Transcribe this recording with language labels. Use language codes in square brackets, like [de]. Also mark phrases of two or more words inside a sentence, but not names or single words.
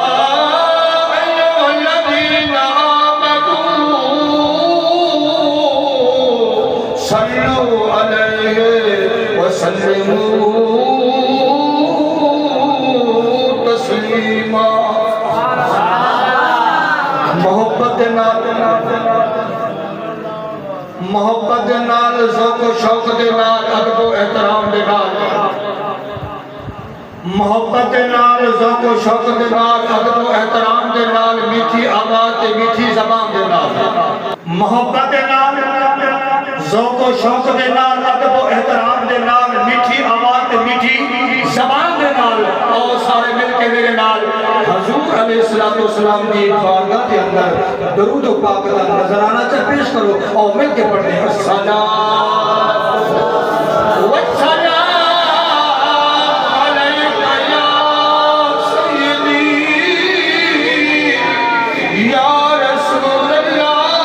[ar] صلوا عليه وسلموا تسلیما [pa] محبت نال ذوق و شوق دے نال ادب و احترام دے نال محبت نال ذوق و شوق دے نال ادب و احترام دے نال میٹھی آواز تے میٹھی زبان دے نال محبت نال ذوق و شوق دے نال ادب و احترام دے نال میٹھی آواز تے میٹھی زبان دے نال اور سارے مل کے میرے نال حضور علیہ السلام [ur] کی بارگاہ کے اندر درود و پاک کا نذرانہ چا پیش کرو اور مل کے پڑھیں [pa] الصلاۃ [ar] والسلام علیک یا سیدی یا رسول اللہ